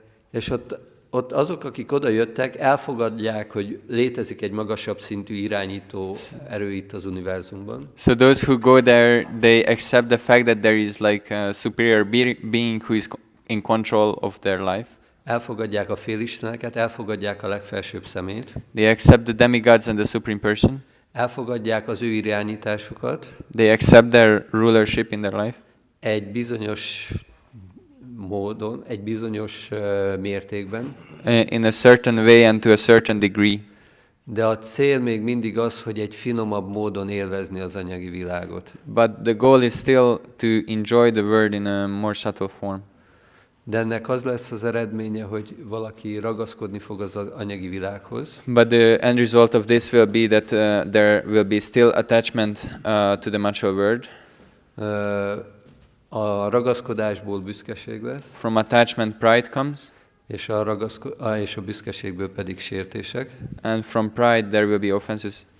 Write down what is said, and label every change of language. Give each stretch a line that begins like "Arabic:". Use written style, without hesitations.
Hungarian: és ott azok, akik oda jöttek, elfogadják, hogy létezik egy magasabb szintű irányító erő itt az univerzumban.
English: So those who go there, they accept the fact that there is like a superior being who is in control of their life.
Hungarian: Elfogadják a félisteneket, elfogadják a legfelsőbb szemét,
English: They accept the demigods and the supreme person.
Hungarian: elfogadják az ő irányításukat
English: They accept their rulership in their life
Hungarian: egy bizonyos módon, egy bizonyos mértékben,
English: in a certain way and to a certain degree.
Hungarian: de a cél még mindig az, hogy egy finomabb módon élvezni az anyagi világot.
English: But the goal is still to enjoy the world in a more subtle form.
Hungarian: De ennek az lesz az eredménye, hogy valaki ragaszkodni fog az anyagi világhoz,
English: But the end result of this will be that there will be still attachment to the material world.
Hungarian: a ragaszkodásból büszkeség lesz,
English: From attachment, pride comes,
Hungarian: és a büszkeségből pedig sértések.
English: and from pride there will be offenses.